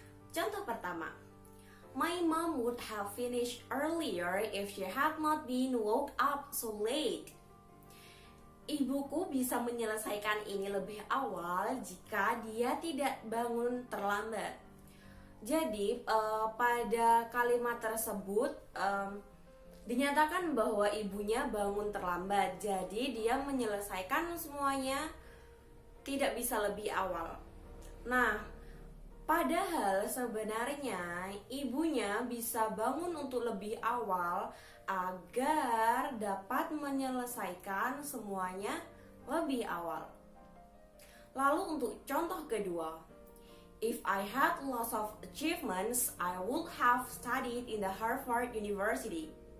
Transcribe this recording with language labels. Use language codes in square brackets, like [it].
[id] Contoh pertama, [en] my mom would have finished earlier if she had not been woke up so late. [id] Ibuku bisa menyelesaikan ini lebih awal jika dia tidak bangun terlambat. Jadi pada kalimat tersebut dinyatakan bahwa ibunya bangun terlambat, jadi dia menyelesaikan semuanya tidak bisa lebih awal. Nah, padahal sebenarnya ibunya bisa bangun untuk lebih awal agar dapat menyelesaikan semuanya lebih awal. Lalu untuk contoh kedua, [en] if I had lots of achievements, I would have studied in the Harvard University.